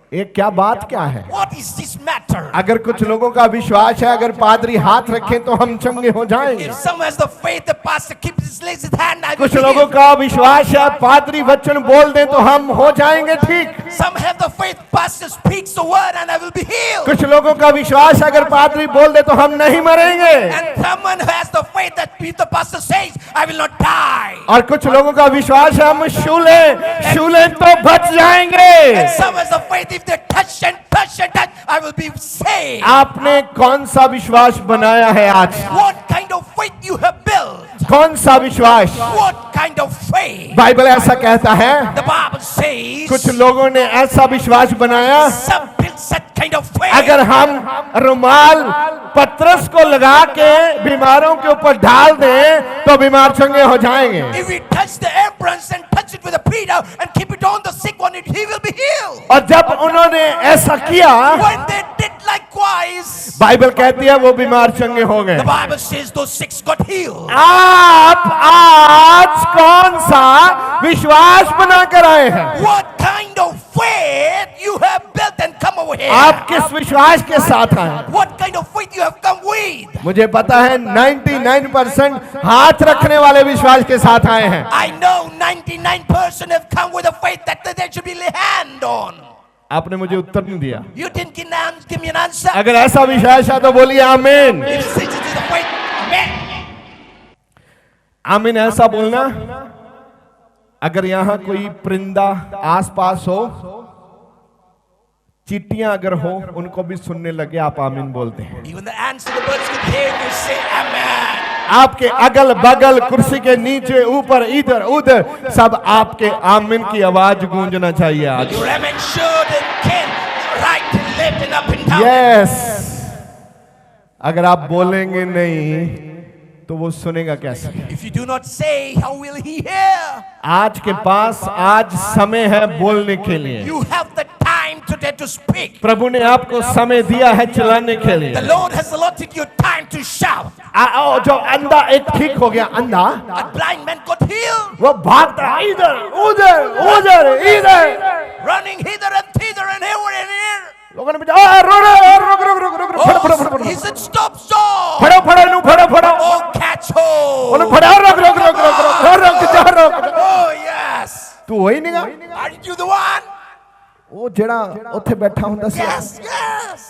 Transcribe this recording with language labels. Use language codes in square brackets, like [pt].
[hi] ये क्या बात क्या है? [en] What is this matter? [hi] अगर कुछ लोगों का विश्वास है अगर पादरी हाथ रखें तो हम चंगे हो जाएंगे। [en] If someone has the faith, the pastor keeps his legs in hand, I will [hi] लोगों [en] healed. [hi] का विश्वास है पादरी वचन बोल दें तो हम हो जाएंगे ठीक। [en] Some have the faith, pastor speaks the word and I will be healed. [hi] कुछ लोगों का विश्वास है अगर पादरी बोल दे तो हम नहीं मरेंगे। [en] And someone who has the faith that if the pastor says, I will not die. [hi] और कुछ लोगों का विश्वास है हम छू लें तो बच जाएंगे। [en] And some has the faith if they touch and touch and touch, I will be saved. [hi] आपने कौन सा विश्वास बनाया है आज? [en] What kind of faith you have built? [hi] कौन सा विश्वास? [en] What kind of faith? [hi] Bible ऐसा कहता है [en] The Bible says [hi] कुछ लोगों ने ऐसा विश्वास बनाया [en] some built such kind of faith. [hi] अगर हम रुमाल पत्रस को लगा के बीमारों के ऊपर डाल दें तो बीमार चंगे हो जाएंगे। [en] If we touch the aprons and touch it with a Peter and keep it on the sick one, he will be healed. [hi] और जब उन्होंने ऐसा किया [en] When they did likewise, [hi] Bible कहती है वो बीमार चंगे हो गए। [en] the Bible says those sick got healed. [hi] आप आज कौन सा विश्वास बना कर आए हैं? [en] What kind of faith you have built and come over here? [hi] आप किस विश्वास के साथ आए? [en] What kind of faith you have come with? [hi] मुझे पता है 99% हाथ रखने वाले विश्वास के साथ आए हैं। [en] I know 99% have come with a faith that they should be lay hand on. [hi] आपने मुझे उत्तर नहीं दिया। [en] You didn't give me an answer. [hi] अगर ऐसा विश्वास है तो बोलिए आमीन। [en] If such is the faith, amen. [hi] आमीन ऐसा बोलना। अगर यहाँ कोई परिंदा आसपास हो, चींटियां अगर हो, उनको भी सुनने लगे आप आमीन बोलते हैं। [en] Even the answer the birds could hear you say amen. [hi] आपके अगल बगल कुर्सी के नीचे ऊपर इधर उधर सब आपके आमीन की आवाज गूंजना चाहिए आज। [en] Your amen should and can right and left and up and down. Yes. [hi] अगर आप बोलेंगे नहीं तो वो सुनेगा कैसे? [en] If you do not say, how will he hear? [hi] आज के पास आज समय है बोलने के लिए। [en] You have the time today to speak. [hi] प्रभु ने आपको समय दिया है चलाने के लिए। [en] The Lord has allotted you time to shout. [hi] जो अंधा एक ठीक हो गया, अंधा [en] A blind man got healed, [hi] वो भागता है इधर उधर उधर इधर, [en] running hither and thither and here and here. [hi] लोगों ने पूछा रुक रुक रुक रुक रुक [pa] फड़ो फड़ो फड़ो [en] Oh, he said, stop, stop. [pa] फड़ो फड़ो नु फड़ो फड़ो [en] Oh, catch hold. [pa] ओनु फड़ो रुक रुक रुक रुक रुक रुक। [en] Oh, yes. [hi] तू वही नहीं [en] Aren't you the one? [pa] वो जेड़ा ਉੱਥੇ बैठा ਹੁੰਦਾ ਸੀ, [en] Yes, yes.